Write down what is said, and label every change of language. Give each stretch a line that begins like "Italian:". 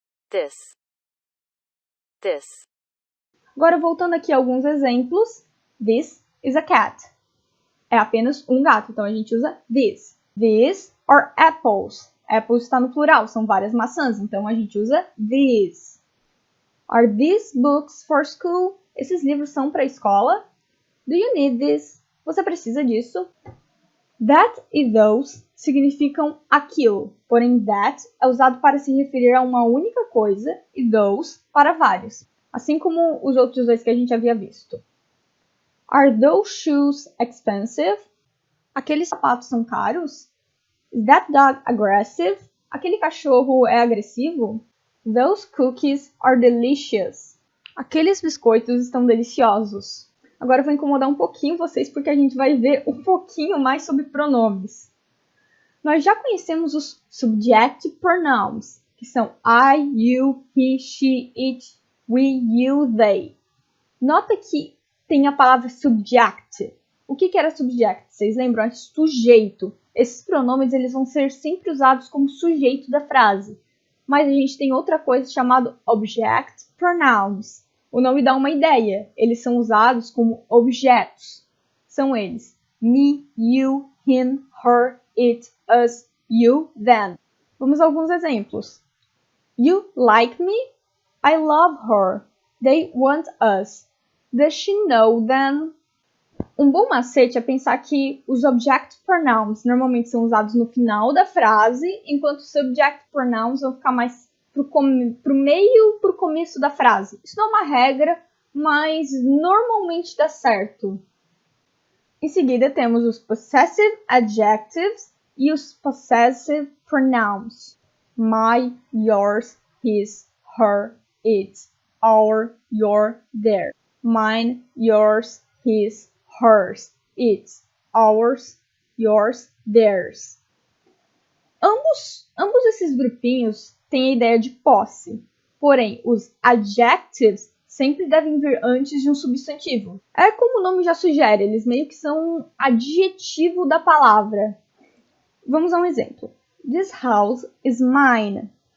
English: This. This.
Portuguese: Agora, voltando aqui a alguns exemplos.
English: This is a cat.
Portuguese: É apenas um gato, então a gente usa this.
English: These are apples.
Portuguese: Apples está no plural, são várias maçãs, então a gente usa these.
English: Are these books for school?
Portuguese: Esses livros são para a escola?
English: Do you need this?
Portuguese: Você precisa disso? That e those significam aquilo, porém that é usado para se referir a uma única coisa e those para vários, assim como os outros dois que a gente havia visto.
English: Are those shoes expensive?
Portuguese: Aqueles sapatos são caros?
English: Is that dog aggressive?
Portuguese: Aquele cachorro é agressivo?
English: Those cookies are delicious.
Portuguese: Aqueles biscoitos estão deliciosos. Agora eu vou incomodar um pouquinho vocês porque a gente vai ver um pouquinho mais sobre pronomes. Nós já conhecemos os subject pronouns, que são I, you, he, she, it, we, you, they. Nota que tem a palavra subject. O que era subject? Vocês lembram? É sujeito. Esses pronomes eles vão ser sempre usados como sujeito da frase. Mas a gente tem outra coisa chamada object pronouns. O nome dá uma ideia. Eles são usados como objetos. São eles me, you, him, her, it, us, you, them. Vamos a alguns exemplos.
English: You like me? I love her. They want us. Does she know them?
Portuguese: Um bom macete é pensar que os object pronouns normalmente são usados no final da frase, enquanto os subject pronouns vão ficar mais pro meio, pro começo da frase. Isso não é uma regra, mas normalmente dá certo. Em seguida temos os possessive adjectives e os possessive pronouns.
English: My, yours, his, her, it, our, your, their. Mine, yours, his, hers, its, ours, yours, theirs.
Portuguese: Ambos esses grupinhos têm a ideia de posse, porém os adjectives sempre devem vir antes de um substantivo. É como o nome já sugere, eles meio que são um adjetivo da palavra. Vamos a um exemplo.
English: This house is mine.